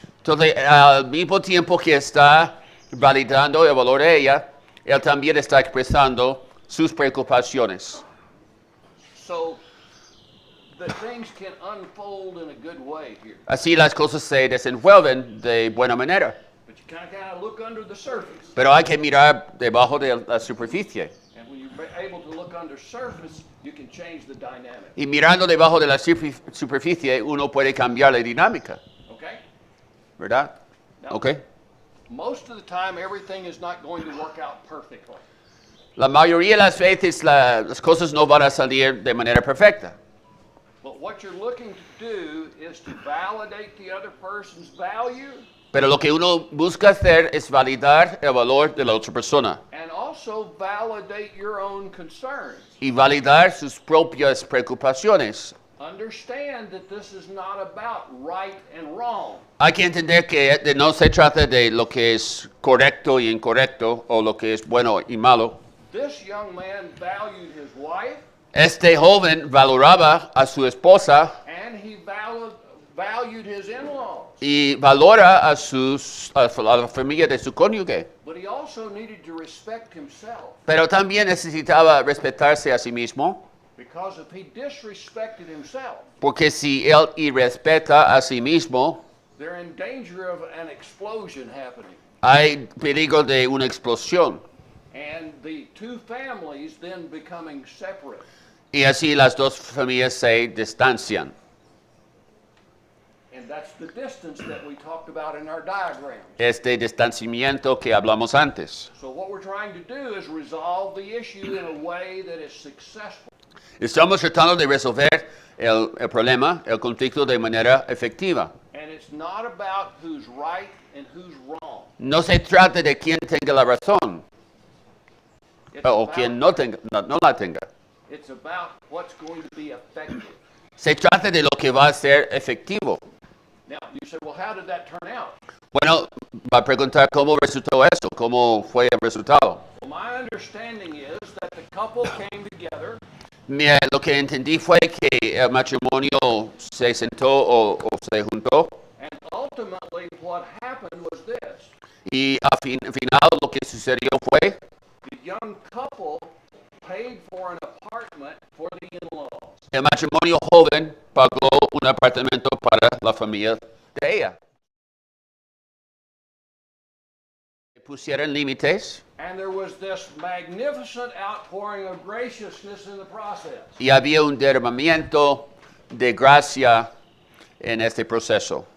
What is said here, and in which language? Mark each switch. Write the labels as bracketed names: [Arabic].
[Spanish] Entonces, al mismo tiempo que está validando el valor de ella, él también está expresando sus preocupaciones. [English] So that things can unfold in a good way here. [Spanish] Así las cosas se desenvuelven de buena manera. [English] But you kind of look under the surface. [Spanish] Pero hay que mirar debajo de la superficie. [English] And when you're able to look under surface, you can change the dynamic. [Spanish] Y mirando debajo de la superficie, uno puede cambiar la dinámica, [English] Okay? [Spanish] ¿verdad? [English] Now, [Spanish] ¿Ok? [English] most of the time, everything is not going to work out perfectly. [Spanish] La mayoría de las veces las cosas no van a salir de manera perfecta. [English] But what you're looking to do is to validate the other person's value [Spanish] Pero lo que uno busca hacer es validar el valor de la otra persona [English] and also validate your own concerns. [Spanish] y validar sus propias preocupaciones. [English] Understand that this is not about right and wrong. [Spanish] Hay que entender que no se trata de lo que es correcto y incorrecto o lo que es bueno y malo. [English] This young man valued his wife [Spanish] Este joven valoraba a su esposa [English] and he valued his in-laws. [Spanish] y valora a la familia de su cónyuge. [English] But he also needed to respect himself, [Spanish] Pero también necesitaba respetarse a sí mismo, [English] because if he disrespected himself, [Spanish] porque si él irrespeta a sí mismo, [English] they're in danger of an explosion happening. [Spanish] hay peligro de una explosión. [English] And the two families then becoming separate. [Spanish] Y así las dos familias se distancian. [English] And that's the distance that we talked about in our diagram. [Spanish] Este distanciamiento que hablamos antes. [English] So what we're trying to do is resolve the issue in a way that is successful. [Spanish] Estamos tratando de resolver el problema, el conflicto de manera efectiva. [English] And it's not about who's right and who's wrong. [Spanish] No se trata de quién tenga la razón [English] It's [Spanish] o [English] about, [Spanish] quien no la tenga. [English] it's about what's going to be effective. [Spanish] Se trata de lo que va a ser efectivo. [English] Now, you say, well, how did that turn out? [Spanish] Bueno, va a preguntar cómo resultó eso, cómo fue el resultado. [English] Well, my understanding is that the couple came together [Spanish] Mira, lo que entendí fue que el matrimonio se sentó o se juntó [English] and ultimately what happened was this. [Spanish] y al final lo que sucedió fue [English] The young couple paid for an apartment for the in-laws. [Spanish] el matrimonio joven pagó un apartamento para la familia de ella. Pusieron límites [English] And there was this magnificent outpouring of graciousness in the process. [Spanish] y había un derramamiento de gracia en este proceso.